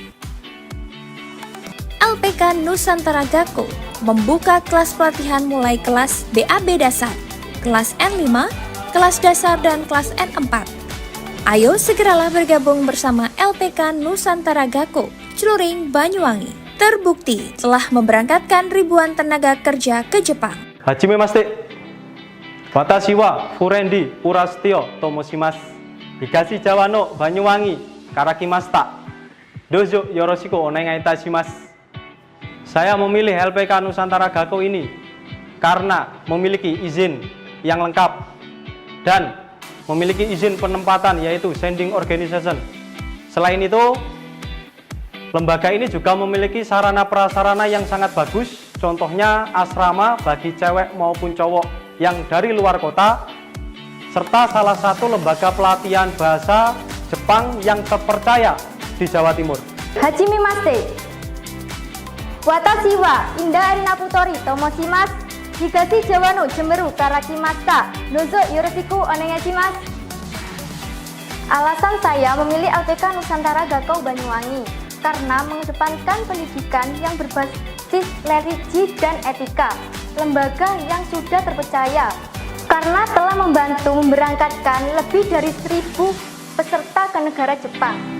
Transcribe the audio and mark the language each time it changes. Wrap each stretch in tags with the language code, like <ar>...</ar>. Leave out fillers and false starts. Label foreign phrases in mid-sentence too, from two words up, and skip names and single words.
<id>LPK Nusantara Gakko membuka kelas pelatihan mulai kelas BAB dasar, kelas N5, kelas dasar dan kelas N4. Ayo segeralah bergabung bersama LPK Nusantara Gakko, Celuring, Banyuwangi. Terbukti telah memberangkatkan ribuan tenaga kerja ke Jepang.</id> <ja>Hajime Watashi wa Furendi Purastio Tomoshimasu. 東ジャワの Banyuwangi から来ました. どうぞよろしくお願いいたします.</ja> <id>Saya memilih LPK Nusantara Gakko ini karena memiliki izin yang lengkap dan memiliki izin penempatan yaitu</id> <en>sending organization.</en> <id>Selain itu, lembaga ini juga memiliki sarana prasarana yang sangat bagus, contohnya asrama bagi cewek maupun cowok yang dari luar kota, serta salah satu lembaga pelatihan bahasa Jepang yang terpercaya di Jawa Timur.</id> <ja>Hajimemashite. Watashi wa Indah Erina Putori Tomoshimasu. 東ジャワの Jemeru から来ました. どうぞよろしくお願いします.</ja> <id>Alasan saya memilih LPK Nusantara Gakko Banyuwangi karena mengedepankan pendidikan yang berbasis religi dan etika, lembaga yang sudah terpercaya, karena telah membantu memberangkatkan lebih dari 1.000 peserta ke negara Jepang.</id>